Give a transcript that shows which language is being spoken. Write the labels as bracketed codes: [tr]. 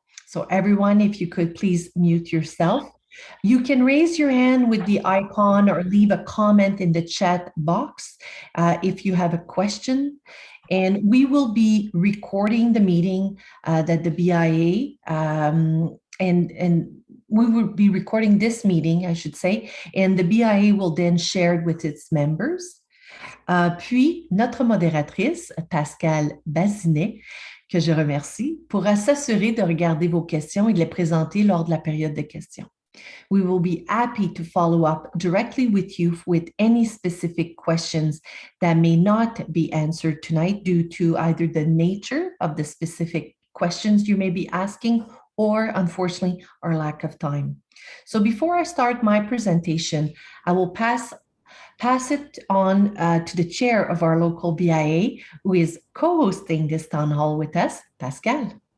[en] So everyone, if you could please mute yourself. You can raise your hand with the icon or leave a comment in the chat box if you have a question. And we will be recording the meeting that the BIA and we will be recording this meeting, I should say, and the BIA will then share it with its members. [fr] Puis, notre modératrice, Pascale Bazinet, que je remercie, pourra s'assurer de regarder vos questions et de les présenter lors de la période de questions. [en] We will be happy to follow up directly with you with any specific questions that may not be answered tonight due to either the nature of the specific questions you may be asking or, unfortunately, our lack of time. So before I start my presentation, I will pass it on to the chair of our local BIA, who is co-hosting this town hall with us, Pascal.